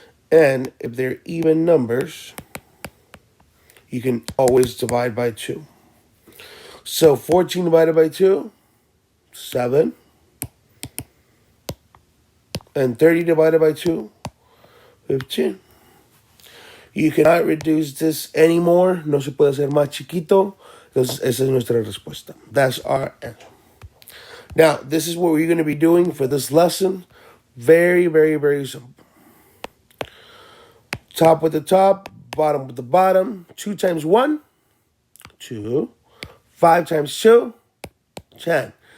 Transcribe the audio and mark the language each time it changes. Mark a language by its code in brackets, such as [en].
[en] And if they're even numbers, you can always divide by 2. So 14 divided by 2, 7. And 30 divided by 2, 15. You cannot reduce this anymore. [es] No se puede hacer más chiquito. Entonces, esa es nuestra respuesta. [en] That's our answer. Now, this is what we're going to be doing for this lesson. Very, very, very simple. Top with the top, bottom with the bottom. 2 times 1, 2. 5 times 2, 10.